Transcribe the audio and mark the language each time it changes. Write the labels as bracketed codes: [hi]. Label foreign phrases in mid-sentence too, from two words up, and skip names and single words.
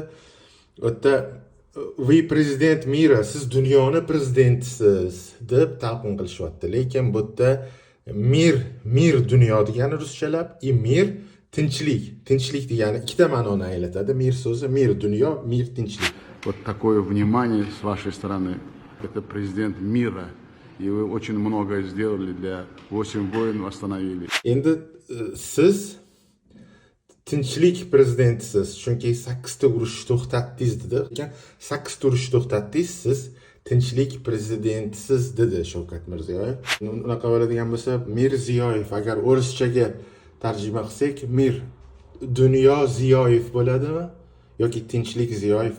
[uz] O'tda [ru] "Вы президент мира, [uz] siz dunyoni prezidentisiz" deb talqin qilishyapti. Lekin bu yerda mir dunyo degani ruschalab, mir tinchlik degani ikkita ma'noni anglatadi. Mir so'zi mir dunyo, mir tinchlik. [ru] Вот такое внимание с вашей стороны. Это президент мира, и вы очень многое сделали для 8 войн остановили. [uz] Endi siz tinchlik prezidentisiz, chunki 8 ta urush to'xtatdingiz dedi. Lekin 8 ta urush to'xtatdingiz, siz tinchlik prezidentisiz dedi Shavkat Mirziyoyev. Unaqa bo'ladigan bo'lsa, Mirziyoyev agar o'rischaga tarjima qilsak, mir dunyo Ziyoyev bo'ladimi yoki tinchlik Ziyoyev bo'ladimi?